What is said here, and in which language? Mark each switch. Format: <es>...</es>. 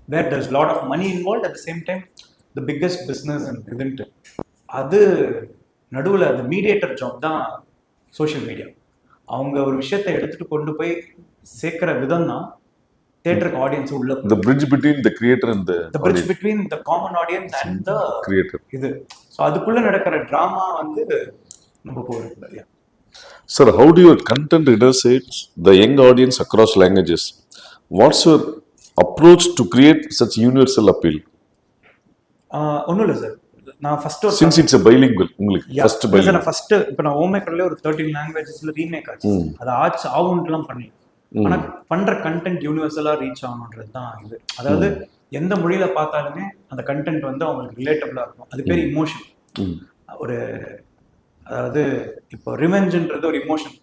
<en>Where there is lot of money involve, at the same time the biggest business and இதுன்ட்டு.</en> <ta>அது நடுவில் அந்த mediator job தான் social media. அவங்க ஒரு விஷயத்தை எடுத்துட்டு கொண்டு போய் சேர்க்கிற விதம் தான் தியேட்டருக்கு ஆடியன்ஸ் உள்ள</ta> <en>the bridge between the creator and the the bridge audience, between the common audience and the creator.</en> <ta>இது ஸோ அதுக்குள்ள நடக்கிற ட்ராமா வந்து நம்ம போகிறது.</ta> <en>Sir, how do your content intercept the young audience across languages? What's your approach to create such universal appeal?</en> <ta>ஒன்றும் இல்லை sir, நான் first ஒரு</ta> <en>Since it's a bilingual,</en> <ta>உங்களுக்கு</ta> <en>first bilingual.</en> <ta>நான் ஃபர்ஸ்ட் இப்போ நான் ஓமேக்கர்ல ஒரு 13 லாங்குவேஜஸ்ல ரீமேக் ஆச்சு. அது ஆகுன்ட்டுலாம் பண்ணல. ஆனா பண்ற கண்டென்ட் யூனிவர்சலா ரீச் ஆகணுன்றது தான் இது. அதாவது எந்த மொழியில பார்த்தாலுமே அந்த கண்டென்ட் வந்து அவங்களுக்கு ரிலேட்டபிளா இருக்கும். அது பேர் இமோஷன். ஒரு அதாவது இப்போ ரிவெஞ்சுன்றது ஒரு இமோஷன்.</ta>